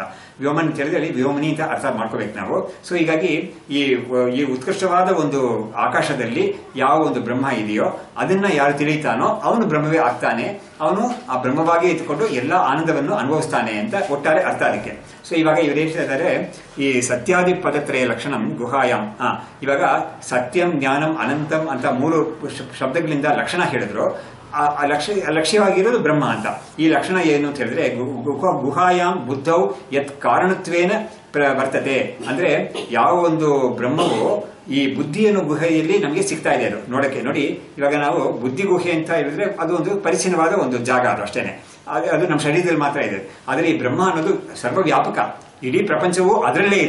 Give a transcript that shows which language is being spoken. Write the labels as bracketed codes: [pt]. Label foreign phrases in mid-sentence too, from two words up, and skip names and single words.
[kn] ವ್ಯೋಮನ್ ಅಂತ ಹೇಳಿದ್ರೆ ಅಲ್ಲಿ ವ್ಯೋಮನಿ ಅಂತ ಅರ್ಥ ಮಾಡ್ಕೋಬೇಕು ನಾವು. ಸೊ ಹೀಗಾಗಿ ಈ ಉತ್ಕೃಷ್ಟವಾದ ಒಂದು ಆಕಾಶದಲ್ಲಿ ಯಾವ ಒಂದು ಬ್ರಹ್ಮ ಇದೆಯೋ ಅದನ್ನ ಯಾರು ತಿಳಿತಾನೋ ಅವನು ಬ್ರಹ್ಮವೇ ಆಗ್ತಾನೆ. ಅವನು ಆ ಬ್ರಹ್ಮವಾಗಿ ಇಟ್ಕೊಂಡು ಎಲ್ಲಾ ಆನಂದವನ್ನು ಅನುಭವಿಸ್ತಾನೆ ಅಂತ ಒಟ್ಟಾರೆ ಅರ್ಥ ಅದಕ್ಕೆ. ಸೊ ಇವಾಗ ಇವ್ರು ಹೇಳ್ತಾ ಇದ್ದಾರೆ, ಈ [sa] ಸತ್ಯಾದಿ ಪದತ್ರಯ ಲಕ್ಷಣಂ ಗುಹಾಯಾಮ್. [kn] ಇವಾಗ [sa] ಸತ್ಯಂ ಜ್ಞಾನಂ ಅನಂತಂ [kn] ಅಂತ ಮೂರು ಶಬ್ದಗಳಿಂದ ಲಕ್ಷಣ ಹೇಳಿದ್ರು. ಲಕ್ಷ್ಯವಾಗಿರೋದು ಬ್ರಹ್ಮ ಅಂತ. ಈ ಲಕ್ಷಣ ಏನು ಅಂತ ಹೇಳಿದ್ರೆ [sa] ಗುಹಾಯಾಮ್ ಬುದ್ಧೌ ಯತ್ ಕಾರಣತ್ವೇನ ವರ್ತತೆ [kn] ಅಂದ್ರೆ ಯಾವ ಒಂದು ಬ್ರಹ್ಮವು ಈ ಬುದ್ಧಿಯನ್ನು ಗುಹೆಯಲ್ಲಿ ನಮಗೆ ಸಿಗ್ತಾ ಇದೆ. ಅದು ನೋಡಕ್ಕೆ ನೋಡಿ, ಇವಾಗ ನಾವು ಬುದ್ಧಿ ಗುಹೆ ಅಂತ ಹೇಳಿದ್ರೆ ಅದು ಒಂದು ಪರಿಚಿನ್ನವಾದ ಒಂದು ಜಾಗ, ಅದು ಅಷ್ಟೇನೆ. ಅದು ನಮ್ಮ ಶರೀರದಲ್ಲಿ ಮಾತ್ರ ಇದೆ. ಆದರೆ ಈ ಬ್ರಹ್ಮ ಅನ್ನೋದು ಸರ್ವವ್ಯಾಪಕ, ಇಡೀ ಪ್ರಪಂಚವು ಅದರಲ್ಲೇ ಇದೆ.